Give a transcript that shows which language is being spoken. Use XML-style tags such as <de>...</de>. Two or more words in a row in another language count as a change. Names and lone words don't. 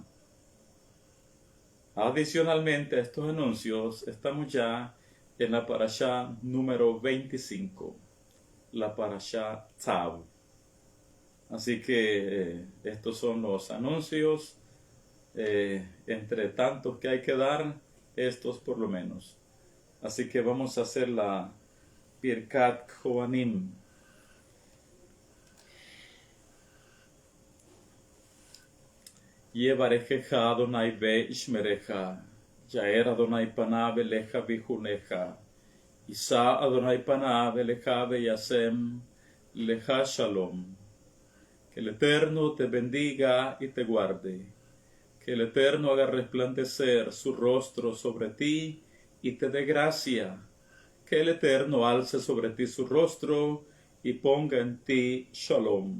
<es>Adicionalmente a estos anuncios, estamos ya en la parashá número 25, la parashá Tzav. Así que estos son los anuncios, entre tantos que hay que dar, estos por lo menos. Así que vamos a hacer la</es> <he>ברכת כהנים. יברכך ה' וישמרך יאר ה' פניו אליך ויחנך ישא ה' פניו אליך וישם לך שלום.</he> <es>Que el Eterno te bendiga y te guarde. Que el Eterno haga resplandecer su rostro sobre ti y te dé gracia. Que el Eterno alce sobre ti su rostro y ponga en ti shalom.</es>